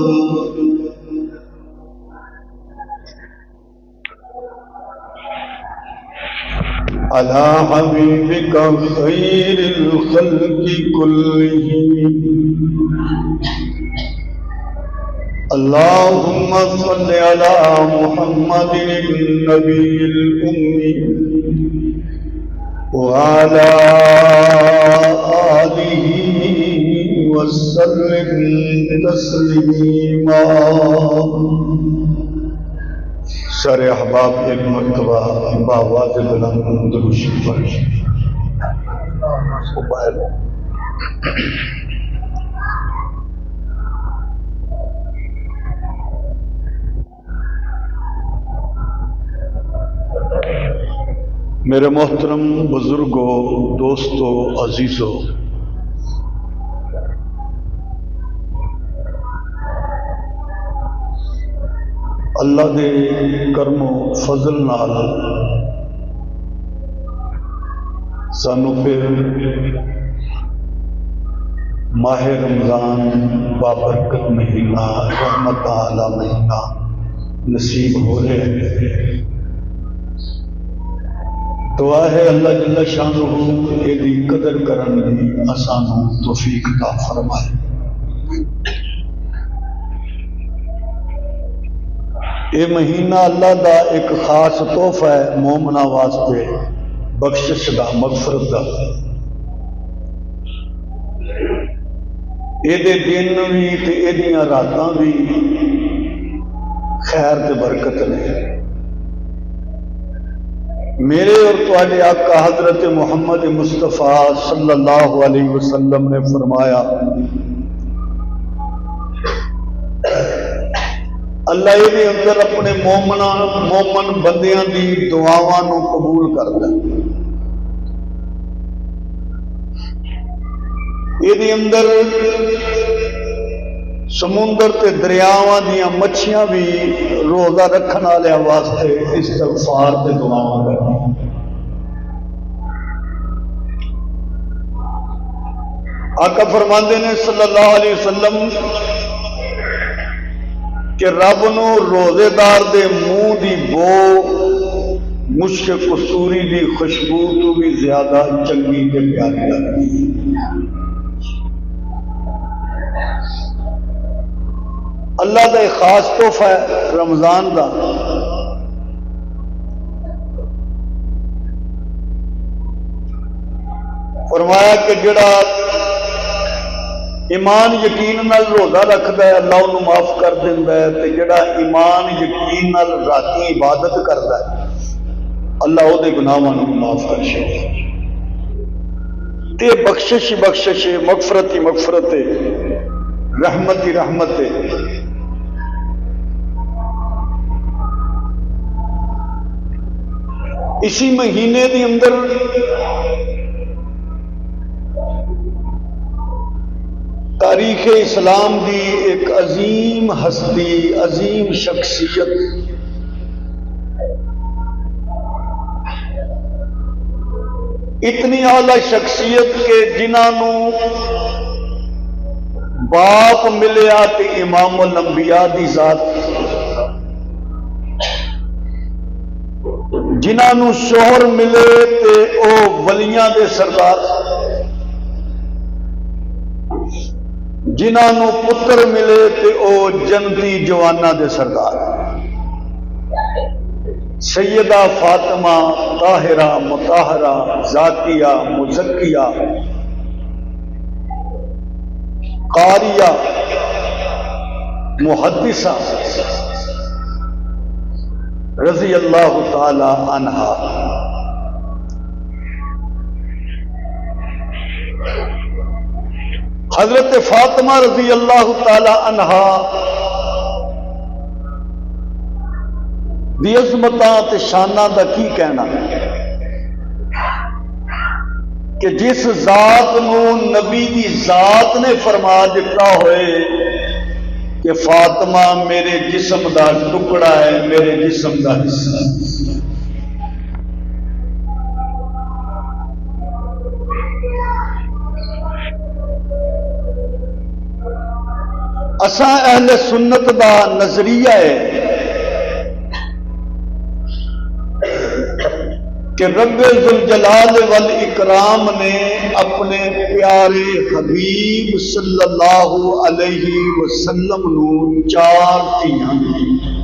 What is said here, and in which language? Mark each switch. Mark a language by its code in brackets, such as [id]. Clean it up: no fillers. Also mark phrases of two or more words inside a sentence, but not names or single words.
[ar] على حبيبك خير الخلق كلهم اللهم صل على محمد النبي الأمي وعلى آله وسلم تسليما [ur] سارے احباب ایک مرتبہ باواز بلند درود شریف پڑھیں [pa] میرے محترم بزرگوں، دوستوں، عزیزوں، اللہ دے کرم و فضل نال سانو پھر ماہ رمضان بابرکت مہینہ رحمت اعلی مہینہ نصیب ہو رہے ہیں۔ دعا ہے اللہ جل شانہ دی قدر کرن دی اسانو توفیق عطا فرمائے۔ یہ مہینہ اللہ دا ایک خاص تحفہ ہے مومنہ واسطے، بخشش دا، مغفرت دا۔ یہ دن بھی تے یہ راتاں بھی خیر تے برکت نے۔ میرے اور تواڈے آقا حضرت محمد مصطفیٰ [ar] صلی اللہ علیہ وسلم [pa] نے فرمایا اللہ یہ اندر اپنے مومن بندیاں دی دعاواں نو قبول کردا ہے۔ یہ اندر سمندر تے دریاواں دیاں مچھیاں بھی روزہ رکھن والے واسطے استغفار تے دعاواں کردی۔ آقا فرماندے نے [ar] صلی اللہ علیہ وسلم [pa] کہ رب نو روزے دار دے منہ دی بو مشک قصوری دی خوشبو تو بھی زیادہ چنگی تے پیاری لگتی۔ اللہ دا ایک خاص تحفہ ہے رمضان دا۔ فرمایا کہ جڑا ایمان یقین نال روزہ رکھدا ہے اللہ انہوں معاف کر دیندا ہے، تے جڑا ایمان یقین نال راتی عبادت کردا ہے اللہ او دے گناہاں نوں معاف کر چھڈدا ہے۔ یہ بخشش ہی بخشش ہے، مغفرت ہی مغفرت ہے، رحمت ہی رحمت ہے۔ اسی مہینے کے اندر تاریخ اسلام دی ایک عظیم ہستی، عظیم شخصیت اتنی اعلی شخصیت کے جنہوں باپ ملیا تے امام الانبیاء دی ذات، جنہوں شوہر ملے تے او ولیاں دے سردار، جنہوں پتر ملے تے او جنتی جوانہ دے سردار، سیدہ فاطمہ طاہرہ مطہرہ زاکیہ مزکیہ قاریہ محدثہ [ar] رضی اللہ تعالی عنہا۔ [pa] حضرت فاطمہ [ar] رضی اللہ تعالی عنہا [pa] دی عظمتاں تے شاناں دا کی کہنا کہ جس ذات نو نبی دی ذات نے فرما دیتا ہوئے کہ فاطمہ میرے جسم دا ٹکڑا ہے، میرے جسم دا حصہ ہے۔ اساں اہل سنت دا نظریہ ہے کہ رب [ar] ذوالجلال والاکرام [pa] نے اپنے پیارے حبیب [ar] صلی اللہ علیہ وسلم [pa] نو 4 دھیاں دی۔